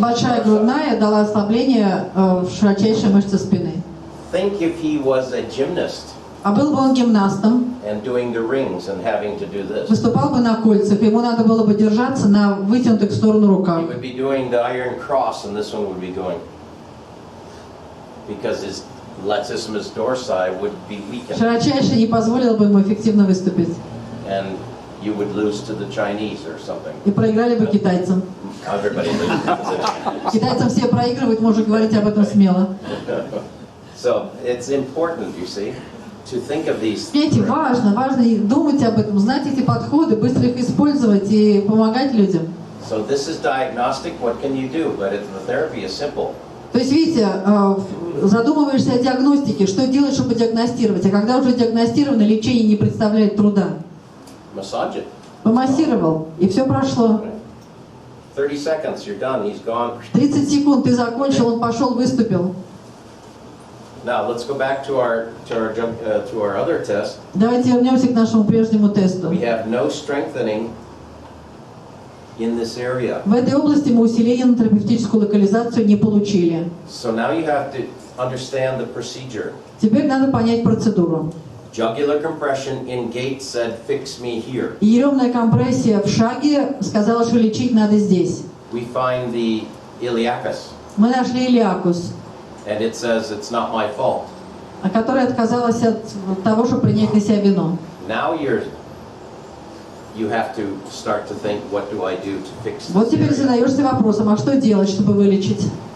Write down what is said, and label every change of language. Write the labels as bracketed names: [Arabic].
[Russian] Большая грудная дала ослабление в широчайшей мышце спины. [English] Think if he was a gymnast [Russian] А был бы он гимнастом, [English] and doing the rings and having to do this. [Russian] выступал бы на кольцах, ему надо было бы держаться на вытянутых в сторону руках. [English] He would be doing the iron cross and this one would be going because his latissimus dorsi would be weakened. [Russian] Широчайшая не позволила бы ему эффективно выступить. [English] And you would lose to the Chinese or something. [Russian] И проиграли бы китайцам. [English] Everybody loses. [Russian] Китайцам все проигрывают, можно говорить об этом смело. [English] So it's important, you see, to think of these. [Russian] Видите, важно думать об этом, знать эти подходы, быстро их использовать и помогать людям. [English] So this is diagnostic. What can you do? But the therapy is simple. [Russian] То есть, видите, задумываешься о диагностике, что делать, чтобы диагностировать, а когда уже диагностировано, лечение не представляет труда. [English] Massage it. [Russian] Помассировал, и все прошло. [English] 30 seconds, you're done. He's gone. [Russian] 30 секунд, ты закончил, он пошел, выступил. [English] Now let's go back to our other test. [Russian] Давайте вернемся к нашему прежнему тесту. [English] We have no strengthening in this area. [Russian] В этой области мы усиление на терапевтическую локализацию не получили. [English] So now you have to understand the procedure. [Russian] Теперь надо понять процедуру. [English] Jugular compression in gait said, fix me here. [Russian] Еремная компрессия в шаге сказала, что лечить надо здесь. [English] We find the iliacus. [Russian] Мы нашли илиакус, [English] And it says it's not my fault. [Russian] которая отказалась от того, чтобы принять на себя вину. [English] Now you have to start to think, what do I do to fix this [Russian] Вот теперь [English] area? [Russian] задаешься вопросом, а что делать, чтобы вылечить?